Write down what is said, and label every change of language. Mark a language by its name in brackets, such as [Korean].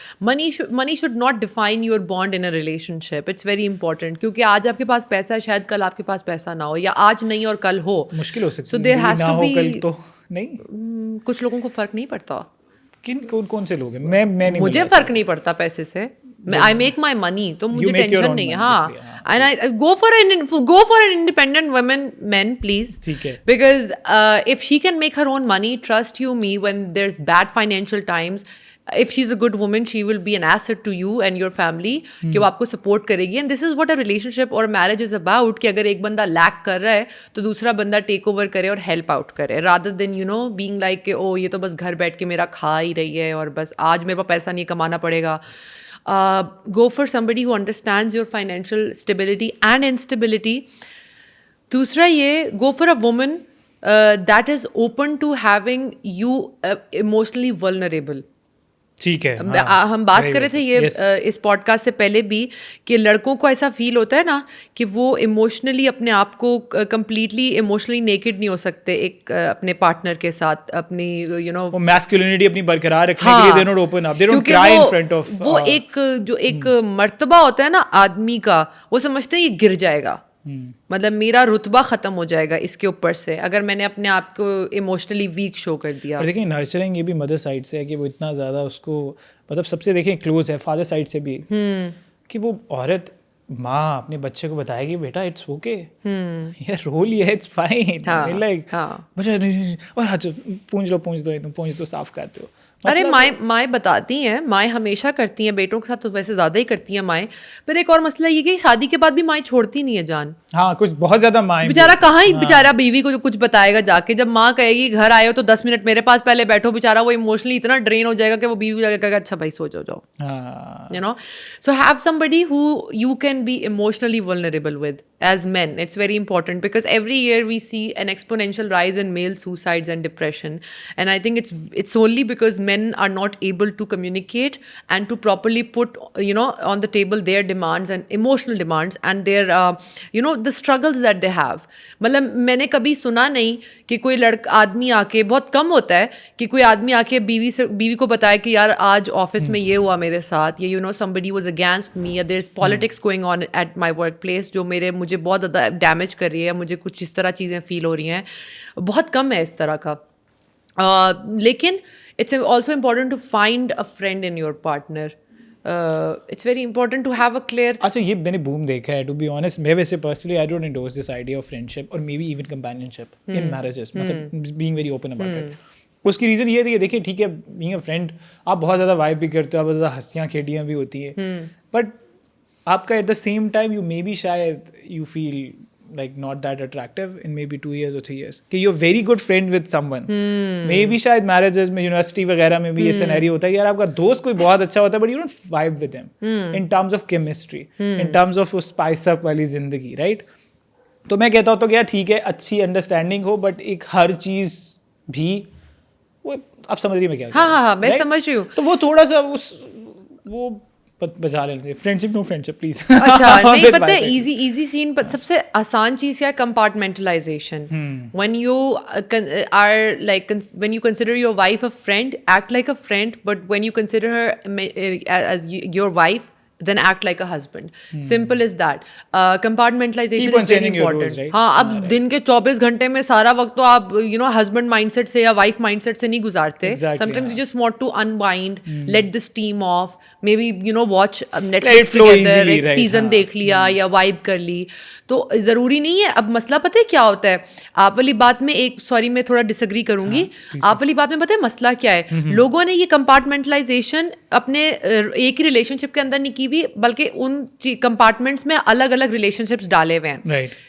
[English] Money should not define your bond in a relationship. It's very important. [Urdu] کیونکہ آج آپ کے پاس پیسہ ہے, شاید کل آپ کے پاس پیسہ نہ ہو, یا آج نہیں اور کل ہو. مشکل ہو سکتی ہے. [English] So there has to be, [Urdu] کل تو نہیں, کچھ لوگوں کو فرق نہیں پڑتا. کون سے لوگ ہیں, میں نہیں, مجھے فرق نہیں پڑتا پیسے سے, [English] I make my money, [Urdu] تو مجھے ٹینشن نہیں ہے. [English] ہاں, and I go for an independent men please, because if she can make her own money, trust you me, when there's bad financial times, if she's a good woman, she will be an asset to you and your family, [Urdu] کہ وہ آپ کو support کرے گی. [English] And this is what a relationship or a marriage is about, [Urdu] کہ اگر ایک بندہ لیک کر رہا ہے تو دوسرا بندہ ٹیک اوور کرے اور ہیلپ آؤٹ کرے, [English] rather than being like [Urdu] کہ او یہ تو بس گھر بیٹھ کے میرا کھا ہی رہی ہے اور بس آج میرے پاس پیسہ نہیں کمانا پڑے گا. [English] Go for somebody who understands your financial stability and instability. [Urdu] دوسرا یہ, [English] go for a woman that is open to having you emotionally vulnerable. [Urdu] ٹھیک ہے. ہم بات کر رہے تھے یہ اس پوڈ کاسٹ سے پہلے بھی کہ لڑکوں کو ایسا فیل ہوتا ہے نا کہ وہ ایموشنلی اپنے آپ کو کمپلیٹلی ایموشنلی نیکڈ نہیں ہو سکتے ایک اپنے پارٹنر کے ساتھ, اپنی میسکولینٹی اپنی برقرار رکھنے کے لیے [English] they don't open up, they don't cry in front of. [Urdu] وہ ایک مرتبہ ہوتا ہے نا آدمی کا, وہ سمجھتے ہیں یہ گر جائے گا, مطلب میرا رتبہ ختم ہو جائے گا اس کے اوپر سے اگر میں نے اپنے آپ کو ایموشنلی ویک شو کر دیا. اور دیکھیں نرچرنگ یہ بھی مدر سائڈ سے ہے کہ وہ اتنا زیادہ اس کو مطلب سب سے دیکھیں کلوز ہے, فادر سائڈ سے بھی, کہ وہ عورت ماں اپنے بچے کو بتائے گی بیٹا [English] it's okay, [Urdu] یار رو لیا [English] it's fine, [Urdu] لائک بچہ اور پونچھ دو صاف کرتے ہو. ارے مائیں بتاتی ہیں, مائیں ہمیشہ کرتی ہیں بیٹوں کے ساتھ, تو ویسے زیادہ ہی کرتی ہیں مائیں. پھر ایک اور مسئلہ یہ کہ شادی کے بعد بھی مائیں چھوڑتی نہیں ہے جان. ہاں کچھ بہت زیادہ مائیں, بیچارہ کہاں ہی بیچارہ بیوی کو کچھ بتائے گا جا کے, جب ماں کہے گی گھر آئے ہو تو 10 منٹ میرے پاس پہلے بیٹھو, بیچارہ وہ ایموشنلی اتنا ڈرین ہو جائے گا کہ وہ بیوی جا کے کہے گا اچھا بھائی سو جاؤ. [English] So have somebody who you can be emotionally vulnerable with as men. It's very important because every year we see an exponential rise in male suicides and depression, and I think it's only because men are not able to communicate and to properly put on the table their demands and emotional demands and their the struggles that they have. [Urdu] مطلب میں نے کبھی سنا نہیں کہ کوئی آدمی آ کے, بہت کم ہوتا ہے کہ کوئی آدمی آ کے بیوی کو بتائے کہ یار آج آفس میں یہ ہوا میرے ساتھ, یا [English] somebody was against me, or there's politics going on at my work place [Urdu] جو مجھے بہت زیادہ ڈیمیج کر رہی ہے, مجھے کچھ اس طرح چیزیں فیل ہو رہی ہیں. بہت کم ہے اس طرح کا. [English] لیکن it's also important to find a friend in your partner. it's very important to have a clear. [Urdu] اچھا یہ میں نے بوم دیکھا ہے [English] To be honest. میں ویسے personally I don't endorse this idea of friendship اور maybe even companionship in marriages, مطلب being very open about it. [Urdu] اس کی ریزن یہ ہے کہ دیکھیے ٹھیک ہے بینگ اے فرینڈ آپ بہت زیادہ وائب بھی کرتے ہو, آپ بہت زیادہ ہنسیاں کھیڑیاں بھی ہوتی ہیں, بٹ آپ کا [English] at the same time you may be [Urdu] شاید [English] you feel like not that attractive in maybe 2 years or 3 years [Urdu] کہ [English] you're very good friend with someone. [Urdu] maybe شاید marriages میں یونیورسٹی وغیرہ میں بھی یہ سینیریو ہوتا ہے یار آپ کا دوست کوئی بہت اچھا ہوتا ہے [English] but you don't vibe with him in terms of chemistry, [Urdu] in terms of وہ spice up والی زندگی, right? تو میں کہتا ہوتا ہوں کہ یار ٹھیک ہے اچھی انڈرسٹینڈنگ ہو بٹ ایک ہر چیز بھی وہ آپ سمجھ رہی میں کیا. ہاں میں سمجھ رہی ہوں. تو وہ تھوڑا سا وہ بچا لیتے ہیں. Friendship know friendship please. اچھا نہیں پتہ ہے ایزی سین سب سے آسان چیز کیا ہے, compartmentalisation. [English] when you are like when you consider your wife a friend, act like a friend, but when you consider her as your wife, then act like a husband. Simple as that. Compartmentalization is very important. [Urdu] ہاں اب دن کے 24 گھنٹے میں سارا وقت تو آپ husband mind set سے یا وائف مائنڈ سیٹ سے نہیں گزارتے. [English] Sometimes you just want to unwind, let the steam off, maybe watch Netflix together, [Urdu] ایک سیزن دیکھ لیا یا وائب کر لی. تو ضروری نہیں ہے. اب مسئلہ پتہ ہے کیا ہوتا ہے, آپ والی بات میں ایک سوری میں تھوڑا ڈس ایگری کروں گی. آپ والی بات میں پتہ ہے مسئلہ کیا ہے, لوگوں نے یہ کمپارٹمنٹلائزیشن اپنے ایک ہی ریلیشن شپ کے اندر نہیں کی ہوئی بلکہ ان کمپارٹمنٹس میں الگ الگ ریلیشن شپس ڈالے ہوئے ہیں.